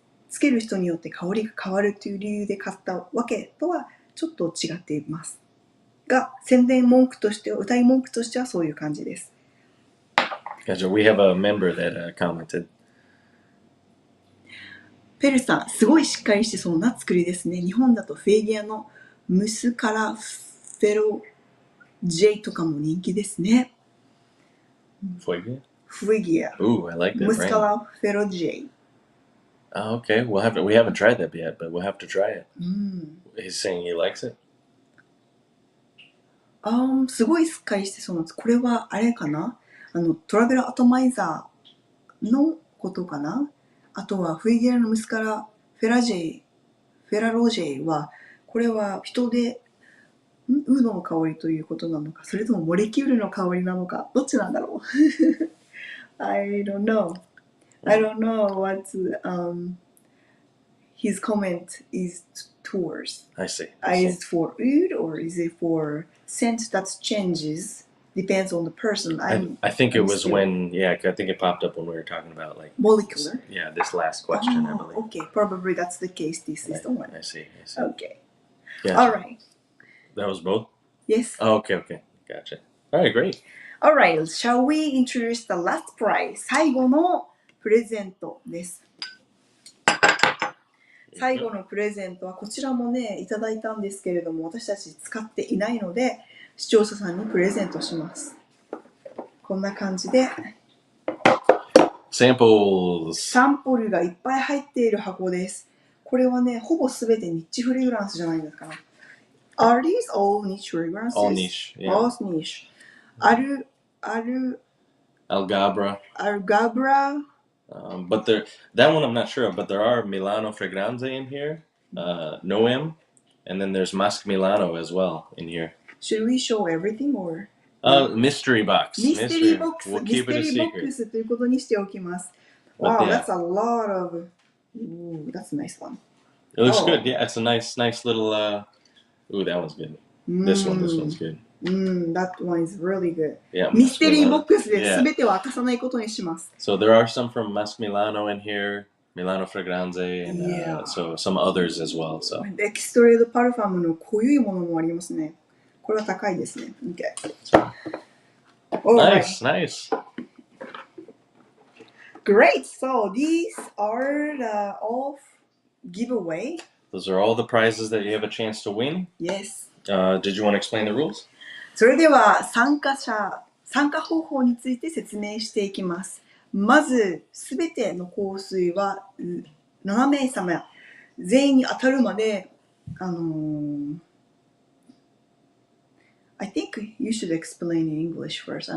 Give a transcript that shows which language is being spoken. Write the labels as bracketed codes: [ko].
[ja] つける人によって香りが変わるという理由で買ったわけとはちょっと違っています。が、宣伝文句としては、歌い文句としてはそういう感じです。 [en] Gotcha. We have a member that commented. [ja] ペルさん、すごいしっかりしてそうな作りですね。日本だとフェーギアのムスカラフェロジェイとかも人気ですね。 [en] Fuegia? [ja] フェギア。 [en] Ooh, I like that [ja] ムスカ [en] brand. [ja] ラフェロジェイ。 [en] Oh, okay, we haven't tried that yet, but we'll have to try it. He's saying he likes it. [ja] すごいしっかりしてそうなんです。これはあれかな、トラベルアトマイザーのことかな。あとはフェギアのムスカラフェラロジェイは、これは人でウードの香りということなのか、それともモレキュールの香りなのか、どっちなんだろう [en] I don't know what his comment is towards. I see. Is it for oud or is it for scent that changes? Depends on the person. I think it was when, I think it popped up when we were talking about like molecular. This last question, I believe. Okay, probably that's the case. This is the one. I see. Okay. Yeah. All right. That was both? Yes. Oh, okay. Gotcha. All right, great. All right. Shall we introduce the last prize? [ja] 最後のプレゼントです。最後のプレゼントはこちらもね、いただいたんですけれども、私たち使っていないので、視聴者さんにプレゼントします。こんな感じで。 [en] Samples. [ja] サンプルがいっぱい入っている箱です。これはね、ほぼすべてニッチフレグランスじゃないんですかな。 [en] Are these all niche fragrances? All niche, yeah. All niche. Algabra. But that one I'm not sure of, but there are Milano Fragranze in here, Noem, and then there's Masque Milano as well in here. Should we show everything or? Mystery box. Mystery box. We'll keep it a secret. [ja] ミステリーボックスということにしておきます。 [en] Wow, that's a lot of. Ooh, that's a nice one. It looks good. Yeah, it's a nice little. Ooh, that one's good. This one's good. That one is really good. Yeah. [ja] ミステリーボックスで全ては明かさないことにします。 [en] So there are some from Masque Milano in here, Milano Fragranze, and so some others as well. So. [ja] エキストレードパルファムの濃いものもありますね。これは高いですね。Okay. [en] Nice. Great. So these are the all giveaway. Those are all the prizes that you have a chance to win. Yes. Did you want to explain the rules? [ja] それでは参加方法について説明していきます。まず、すべての香水は7名様全員に当たるまで、 [en] I think you should explain in English first.